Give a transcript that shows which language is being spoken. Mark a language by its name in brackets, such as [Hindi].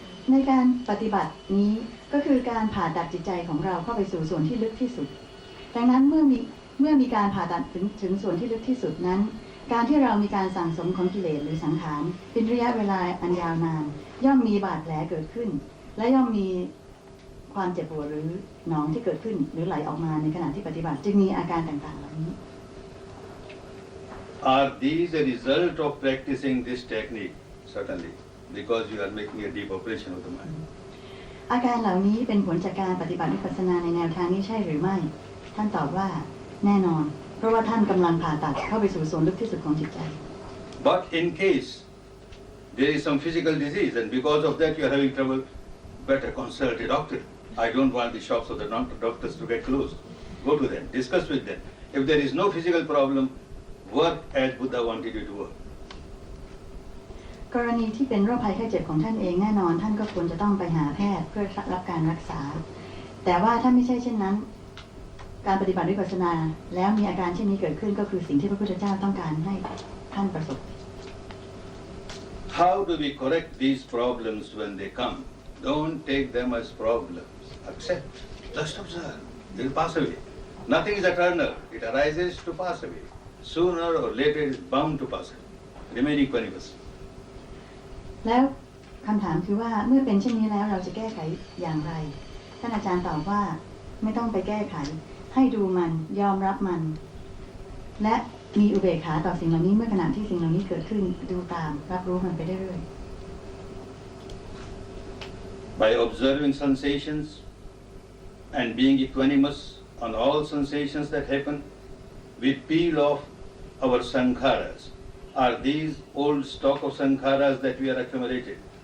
[Thai] ในการปฏิบัตินี้ก็คือการผ่าตัดจิตใจของเราเข้าไปสู่ส่วนที่ลึกที่สุดดังนั้นเมื่อมีการผ่าตัดถึงส่วนที่ลึกที่สุดนั้นการที่เรามีการสั่งสมของกิเลสหรือสังขารเป็นระยะเวลาอันยาวนานย่อมมีบาดแผลเกิดขึ้นและย่อมมีความเจ็บปวดหรือหนองที่เกิดขึ้นหรือไหลออกมาในขณะที่ปฏิบัติจึงมีอาการต่างๆเหล่านี้ [English] Are these a result of practicing this technique? Certainly, because you are making a deep operation of the mind. [Thai] อาการเหล่านี้เป็นผลจากการปฏิบัติวิปัสสนาในแนวทางนี้ใช่หรือไม่ท่านตอบว่าแน่นอนเพราะว่าท่านกำลังผ่าตัดเข้าไปสู่ส่วนลึกที่สุดของจิตใจ [English] But in case there is some physical disease and because of that you are having trouble, better consult a doctor. I don't want the shops of the doctors to get closed. Go to them, discuss with them. If there is no physical problem, work as Buddha wanted you to work. [Thai] กรณีที่เป็นโรคภัยไข้เจ็บของท่านเองแน่นอนท่านก็ควรจะต้องไปหาแพทย์เพื่อรับการรักษาแต่ว่าถ้าไม่ใช่เช่นนั้นการปฏิบัติวิปัสสนาแล้วมีอาการเช่นนี้เกิดขึ้นก็คือสิ่งที่พระพุทธเจ้าต้องการให้ท่านประสบ [English] How do we correct these problems when they come? Don't take them as problems. Accept. Just observe. They will pass away. Nothing is eternal. It arises to pass away. Sooner or later it is bound to pass away. Remain equanimous. [Thai] แล้วคำถามคือว่าเมื่อเป็นเช่นนี้แล้วเราจะแก้ไขอย่างไรท่านอาจารย์ตอบว่าไม่ต้องไปแก้ไขให้ดูมันยอมรับมันและมีอุเบกขาต่อสิ่งเหล่านี้เมื่อขณะที่สิ่งเหล่านี้เกิดขึ้นดูตามรับรู้มันไปเรื่อยๆ [English] By observing sensations and being equanimous on all sensations that happen, we peel off our sankharas. Are these old stock of sankharas that we accumulated?